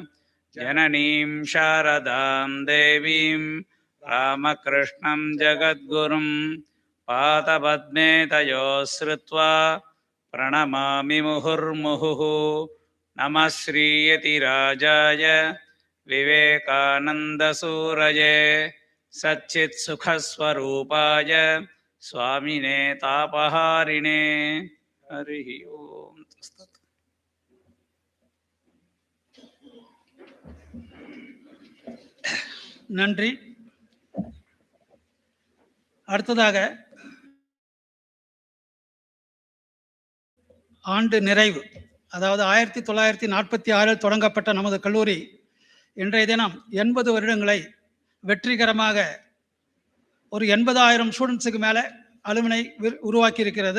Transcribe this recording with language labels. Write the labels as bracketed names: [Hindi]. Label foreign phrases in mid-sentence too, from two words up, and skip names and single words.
[Sanskrit] जननीं शारदां देवीं रामकृष्णं जगद्गुरुं पादपद्मे तयोः श्रित्वा प्रणमामि मुहुर्मुहुः. नमःश्रीयति राजाय विवेकानन्द सूरये सच्चित् सुखस्वरूपाय स्वामिने तापहारिणे. हरिः ॐ. [Tamil] நன்றி. அடுத்ததாக ஆண்டு நிறைவு, அதாவது 1946 தொடங்கப்பட்ட நமது கல்லூரி இன்றைய தினம் 80 வருடங்களை வெற்றிகரமாக ஒரு 80,000 ஸ்டூடெண்ட்ஸுக்கு மேலே அலுமினை உருவாக்கி இருக்கிறது.